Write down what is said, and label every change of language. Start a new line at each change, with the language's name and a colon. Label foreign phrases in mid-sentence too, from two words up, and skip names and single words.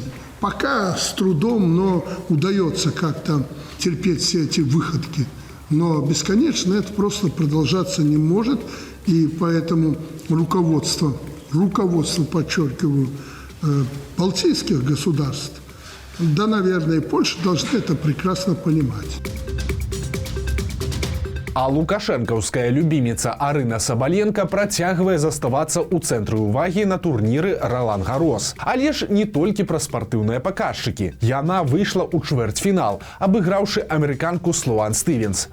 Russian: Пока с трудом, но удается как-то терпеть все эти выходки. Но бесконечно это просто продолжаться не может. И поэтому руководство, подчеркиваю, балтийских государств, да, наверное, и Польша должны это прекрасно понимать.
Belarusian: А лукашэнкаўская любіміца Арына Сабаленка працягвае заставацца ў цэнтры ўвагі на турніры Ролан Гарос. Але ж не толькі пра спартыўныя паказчыкі. Яна выйшла ў чвэрцьфінал, абыграўшы амерыканку Слоан Стывенс.